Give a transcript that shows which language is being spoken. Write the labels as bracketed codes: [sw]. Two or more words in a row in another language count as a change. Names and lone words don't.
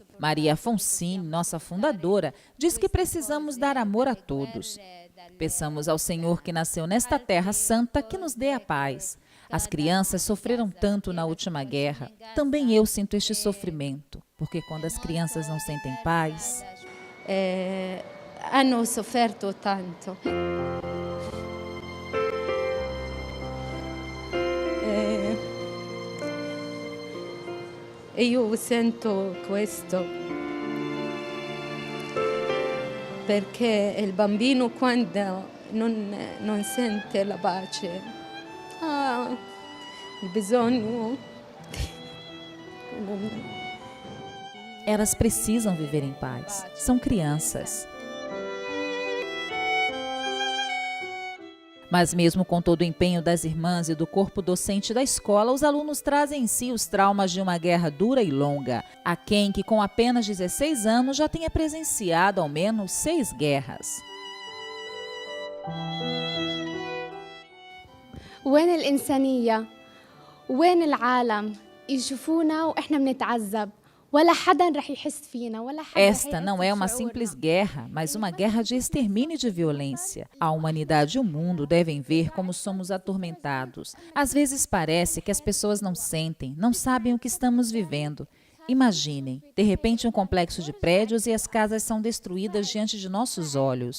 [pt] Maria Foncini, nossa fundadora, diz que precisamos dar amor a todos. Peçamos ao Senhor que nasceu nesta Terra Santa que nos dê a paz. As crianças sofreram tanto na última guerra. Também eu sinto este sofrimento, porque quando as crianças não sentem paz... [it] Hanno sofferto tanto. E io sento questo perché il bambino quando non sente la pace ha il bisogno. [pt] Elas precisam viver em paz. São crianças. Mas mesmo com todo o empenho das irmãs e do corpo docente da escola, os alunos trazem em si os traumas de uma guerra dura e longa. Há quem que com apenas 16 anos já tenha presenciado ao menos 6 guerras. [ar] وين الإنسانية؟ وين العالم؟ يشوفونا وإحنا بنتعذب. [pt] Esta não é uma simples guerra, mas uma guerra de extermínio e de violência. A humanidade e o mundo devem ver como somos atormentados. Às vezes parece que as pessoas não sentem, não sabem o que estamos vivendo. Imaginem, de repente um complexo de prédios e as casas são destruídas diante de nossos olhos.